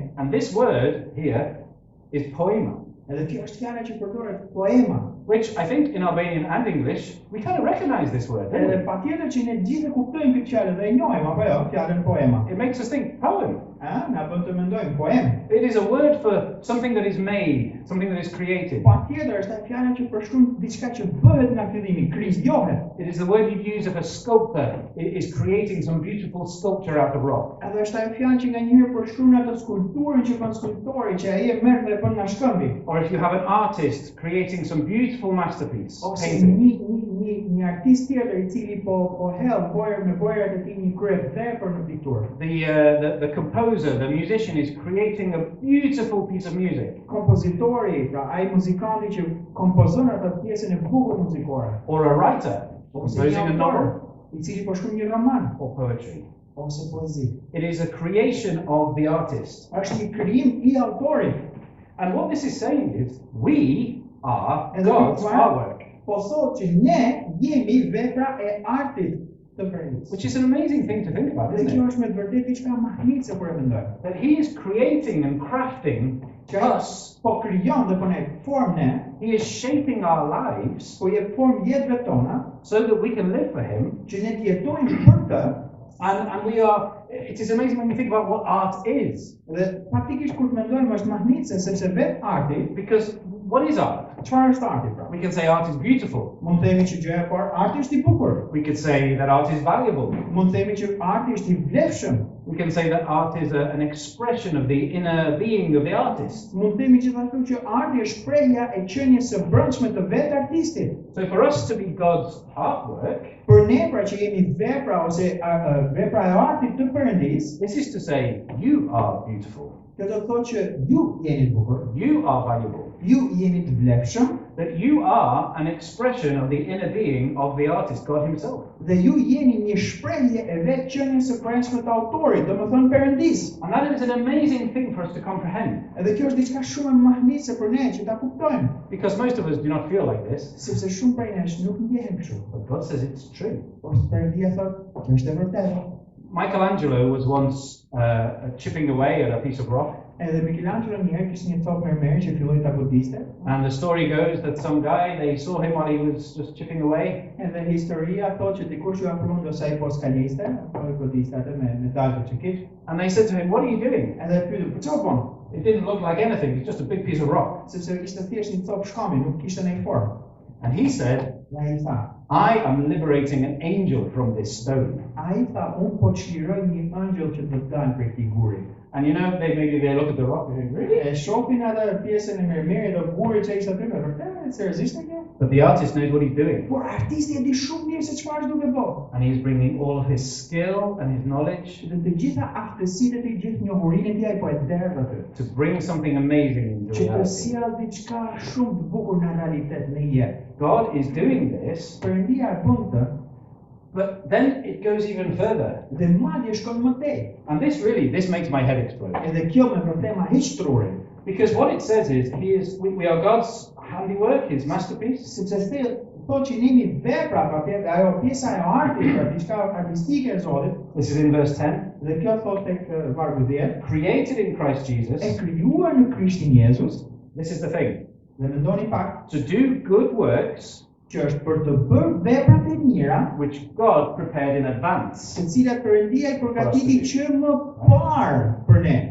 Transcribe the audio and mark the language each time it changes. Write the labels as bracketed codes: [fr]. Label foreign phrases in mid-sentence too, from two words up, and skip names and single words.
[en] And this word here is poema, [sq] Edhe kjo është fjala që përdoret poema. [en] which I think in Albanian and English, we kind of recognize this word, don't [sq] Edhe [en] we? [sq] patjetër që ne gjithë kuptojmë këtë fjalë dhe e njohim apo jo, fjalën poema. [en] It makes us think, poem. [sq] Na bën të mendojmë poem. [en] It is a word for something that is made, something that is created. [sq] Patjetër është fjala që përshkruan diçka që bëhet nga fillimi, krijohet. [en] It is the word you use if a sculptor is creating some beautiful sculpture out of rock. [sq] Edhe është ajo fjalë që nganjëherë përshkruan atë skulpturën që bën skulptori, që ai e merr dhe bën nga shkëmbi. [en] Or if you have an artist creating some beautiful masterpiece, [sq] Ose [en] painting. [sq] një artist tjetër I cili po hell bojër me bojërat e tij një krye vepër në pikturë. [en] The composer, the musician is creating a beautiful piece of music. [sq] Kompozitori, pra ai muzikanti që kompozon atë pjesën e bukur muzikore. [en] Or a writer composing a novel [sq] I cili po shkruan një roman [en] or poetry. [sq] ose poezi. [en] It is a creation of the artist. [sq] Është një krijim I autorit. [en] And what this is saying is, we are And God's the- artwork, [sq] Po thotë që ne jemi vepra e artit të Perëndisë. [en] which is an amazing thing to think about, [sq] Dhe [en] isn't [sq] kjo [en] it? [sq] është me të vërtetë diçka mahnitse kur e mendoj. [en] That He is creating and crafting us. [sq] Po krijon dhe po ne formë ne, [en] He is shaping our lives [sq] po jep formë jetëve tona, [en] so that we can live for Him. [sq] që ne të jetojmë për të. [en] And we are, it is amazing when you think about what art is. [sq] Dhe faktikisht kur të mendojmë është mahnitse sepse vetë arti, [en] Because what is art? [sq] çfarë është arti pra? [en] We can say art is beautiful. [sq] Mund të themi që gjëja e parë arti është I bukur. [en] We could say that art is valuable. [sq] Mund të themi që arti është I vlefshëm. [en] We can say that art is an expression of the inner being of the artist. [sq] Mund të themi gjithashtu që arti është shprehja e qenies së brendshme të vetë artistit. [en] So for us to be God's artwork, [sq] Për ne pra që jemi vepra ose vepra e artit të Perëndisë, [en] this is to say, you are beautiful, [sq] kjo do të thotë që ju jeni të bukur, [en] you are valuable, [sq] ju jeni të vlefshëm [en] that you are an expression of the inner being of the artist, God Himself. [sq] dhe ju jeni një shprehje e vetë qenies së brendshme të autorit, domethënë Perëndisë. [en] And that is an amazing thing for us to comprehend, [sq] Edhe kjo është diçka shumë e mahnitse për ne që ta kuptojmë, [en] because most of us do not feel like this, [sq] sepse shumë prej nesh nuk ndjehen kështu. [en] but God says it's true. [sq] Por Perëndia thotë, kjo është e vërtetë. [en] Michelangelo was once chipping away at a piece of rock, [sq] Edhe Michelangelo një herë kishte një copë mermeri që filloi ta godiste, [en] and the story goes that some guy, they saw him while he was just chipping away, [sq] edhe historia thotë që dikush ju afroi ndoshta ai po skaliste, apo I godiste atë me metale që kishte, [en] and they said to him, "What are you doing?" [sq] edhe e pyetën, "Po çfarë bën?" [en] It didn't look like anything, it's just a big piece of rock. [sq] Sepse ishte thjesht një copë shkami, nuk kishte ndonjë formë. [en] And he said, [sq] Dhe ai tha, [en] "I am liberating an angel from this stone." [sq] ai tha, "Unë po çliroj një angjëll që do të dalë prej këtij guri." [en] And you know, maybe they look at the rock and think, "Really?" [sq] E shohin atë pjesën e mermerit të gurit që ishte aty, me vërtetë seriozisht e kjo? [en] But the artist knows what he's doing, [sq] Por artisti e di shumë mirë se çfarë është duke bërë. [en] and he's bringing all of his skill and his knowledge [sq] Dhe të gjitha aftësitë e tij, gjithë njohurinë e tij ai po e derdh aty. [en] to bring something amazing into [sq] Që të [en] reality. [sq] sjell diçka shumë të bukur në realitet në jetë. [en] God is doing this, [sq] Perëndia e bën këtë [en] but then it goes even further. [sq] dhe madje shkon më tej. [en] And this makes my head explode. [sq] Edhe kjo me vërtet ma hiq trurin. [en] Because what it says is, we are God's handiwork, His masterpiece, [sq] Sepse thotë që ne jemi vepra, pra ajo pjesa e artit, pra diçka artistike e Zotit, [en] this is in verse 10, [sq] dhe kjo thotë tek vargu 10, [en] created in Christ Jesus. [sq] e krijuar në Krishtin Jezus, [en] This is the thing, [sq] dhe mendoni pak, [en] to do good works, [sq] që është për të bërë veprat e mira, [en] which God prepared in advance. [sq] të cilat Perëndia I përgatiti që më parë për ne.